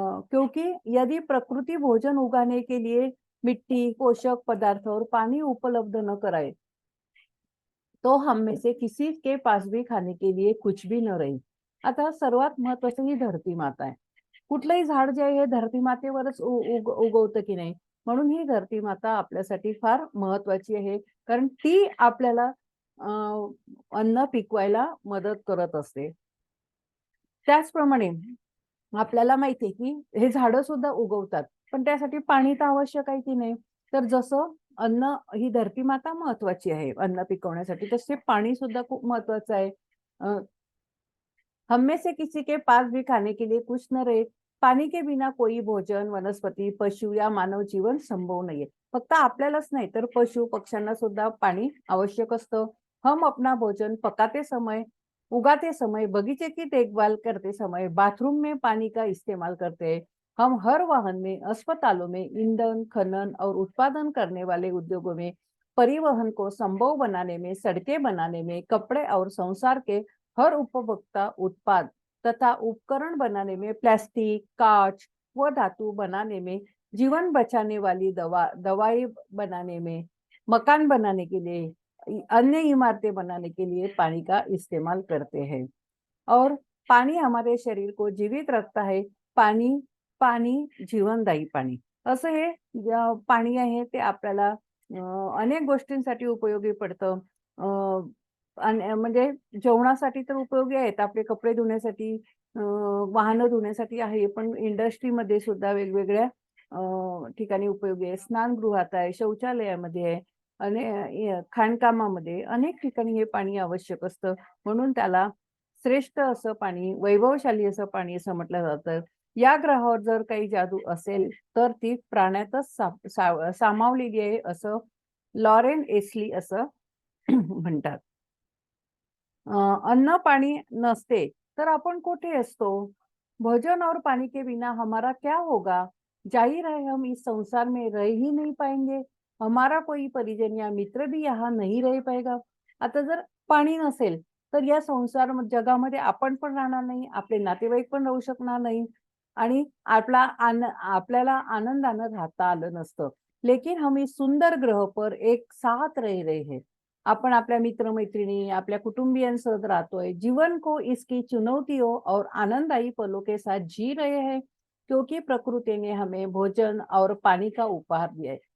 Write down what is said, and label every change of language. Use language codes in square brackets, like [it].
[hi] क्योंकि यदि प्रकृति भोजन उगाने के लिए मिट्टी, पोषक पदार्थ और पानी उपलब्ध न कराए, तो हम में से किसी के पास भी खाने के लिए कुछ भी न राहील. [mr] आता सर्वात महत्वाचं ही धरती माता आहे. कुठलंही झाड जे आहे हे धरती मातेवरच उगवतं की नाही. म्हणून ही धरती माता आपल्यासाठी फार महत्वाची आहे. कारण ती आपल्याला अ, अन्न पिकवायला मदत करत असते. त्याचप्रमाणे आपल्याला माहिती आहे, की हे झाडं सुद्धा उगवतात. पण त्यासाठी पाणी तर आवश्यक आहे की नाही? तर जसं अन्न ही धरती माता महत्वाची आहे अन्न पिकवण्यासाठी, तसे पाणी सुद्धा खूप महत्वाचं आहे. [hi] अ, हम में से किसी के पास भी खाने के लिए कुछ न रहे, पानी के बिना कोई भोजन, वनस्पती, पशु या मानव जीवन संभव नाहीये. [mr] फक्त आपल्यालाच नाही तर पशु पक्ष्यांना सुद्धा पाणी आवश्यक असतं. [hi] हम अपना भोजन पकाते समय, उगाते समय, बगीचे की देखभाल करते समय, बाथरूम में पानी का इस्तेमाल करते हैं. हम हर वाहन में, अस्पतालों में, ईंधन, खनन और उत्पादन करने वाले उद्योगों में, परिवहन को संभव बनाने में, सड़कें बनाने में, कपड़े और संसार के हर उपभोक्ता उत्पाद तथा उपकरण बनाने में, प्लास्टिक, कांच व धातु बनाने में, जीवन बचाने वाली दवाई बनाने में, मकान बनाने के लिए, अन्य इमारतें बनाने के लिए पानी का इस्तेमाल करते हैं. और पाणी हमारे शरीर को जीवित रखता है. [mr] पाणी पाणी जीवनदायी पाणी. असं हे पाणी आहे ते आपल्याला अनेक गोष्टींसाठी उपयोगी पडतं. आणि म्हणजे जेवणासाठी तर उपयोगी आहेत. आपले कपडे धुण्यासाठी, वाहनं धुण्यासाठी आहे. पण इंडस्ट्रीमध्ये सुद्धा वेगवेगळ्या ठिकाणी उपयोगी आहे. स्नानगृहात आहे, शौचालयामध्ये आहे आणि खाणकामामध्ये अनेक ठिकाणी हे पाणी आवश्यक असतं. म्हणून त्याला श्रेष्ठ असं पाणी, वैभवशाली असं पाणी असं म्हटलं जातं. या ग्रहावर जर काही जादू असेल, तर ती प्राण्यातच सामावलेली आहे असं लॉरेन एस्ली असं म्हणतात. अन्न पाणी नसते, तर आपण कुठे असतो? [hi] भोजन और पानी के बिना हमारा क्या होगा? जाहिर है हम इस संसार में रह ही नहीं पाएंगे. हमारा कोई परिजन या मित्र भी यहाँ नहीं रह पाएगा. [mr] आता जर पाणी नसेल, तर या जगामध्ये आपण पण राहणार नाही, आपले नातेवाईक पण राहू शकणार नाही आणि आपल्याला आनंदानं राहता आलं नसतं. [hi] लेकिन हम इस सुंदर ग्रह पर एक साथ रह रहे हैं. [mr] आपण आपल्या मित्र-मैत्रिणी, आपल्या कुटुंबियांसोबत राहतोय. [hi] जीवन को इसकी चुनौतियों और आनंददायी पलों के साथ जी रहे हैं, क्योंकि प्रकृति ने हमें भोजन और पानी का उपहार दिया है.